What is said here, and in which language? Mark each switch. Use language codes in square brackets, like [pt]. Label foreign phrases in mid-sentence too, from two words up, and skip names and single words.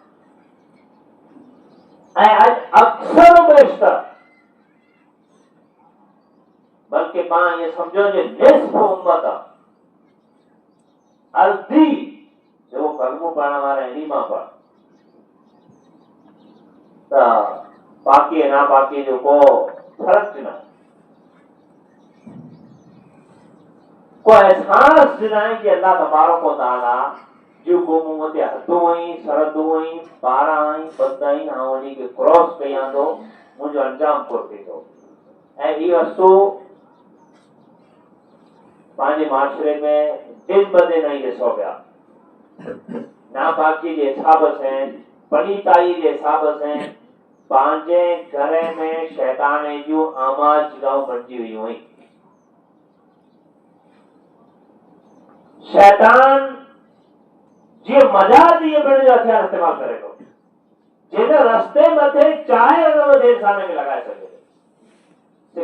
[sd] ऐं अॼु अक्सर बेशतर बल्कि पाण ये समझो जे निस्फ उम्मत अर्धी जो कलमो पढ़ण वारा इन्हीं मां पढ़ त पाकी नापाकी जो को फर्क न, को एहसास दिनाई कि अल्लाह तबारक व तआला जो को मूं मथे हदूं आई सरहदूं आई पारा आई बंद आई ऐं उन्हीं खे क्रॉस कयां थो, मुंहिंजो अंजाम को थींदो। ऐं ही वस्तु पंहिंजे माशरे में दिन ब दिन ही ॾिसो पिया, नापाकी जे हिसाब सां पलीताई जे हिसाब सां पंहिंजे घर में शैतान जूं आमाद जॻहियूं बणिजी वियूं आहिनि। शैतान जीअं मजाज इहे ॿिनि जो हथियार इस्तेमाल करे थो, जिन रस्ते मथे चाहे उन मथे इंसान खे लॻाए सघे।